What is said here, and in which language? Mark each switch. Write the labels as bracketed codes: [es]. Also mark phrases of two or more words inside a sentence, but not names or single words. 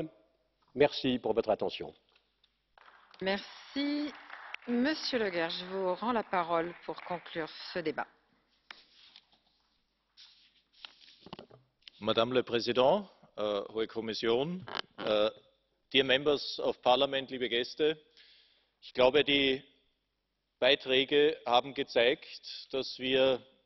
[fr] Merci pour votre attention. Merci. Monsieur Le Guer, je vous rends la parole pour conclure ce débat. Madame la Présidente, [de] Hohe Kommission, [en] dear Members of Parliament, [de] liebe Gäste, ich glaube, die Beiträge haben gezeigt, dass wir